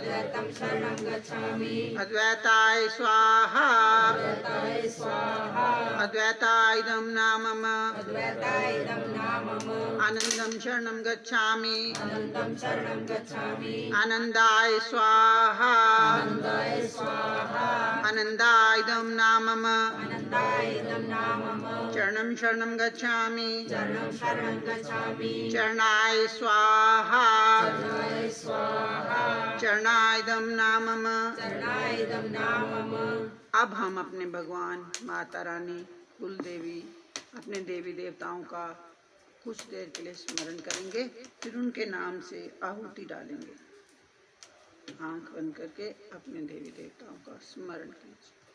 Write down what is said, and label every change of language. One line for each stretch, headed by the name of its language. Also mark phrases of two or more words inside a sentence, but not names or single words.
Sanskrit: अद्वैताय स्वाहा अद्वैतायदं नामम आनंदं शरणं गच्छामि आनंदाय स्वाहा आनंदायदं नामम चरणं शरणं गच्छामि शरणं गच्छामि चरणाय स्वाहा चरणाय स्वाहा चरणायदम नामम चरणायदं नामम।
Hindi: अब हम अपने भगवान माता रानी कुल देवी अपने देवी देवताओं का कुछ देर के लिए स्मरण करेंगे, फिर उनके नाम से आहुति डालेंगे। आंख बंद करके अपने देवी देवताओं का स्मरण कीजिए।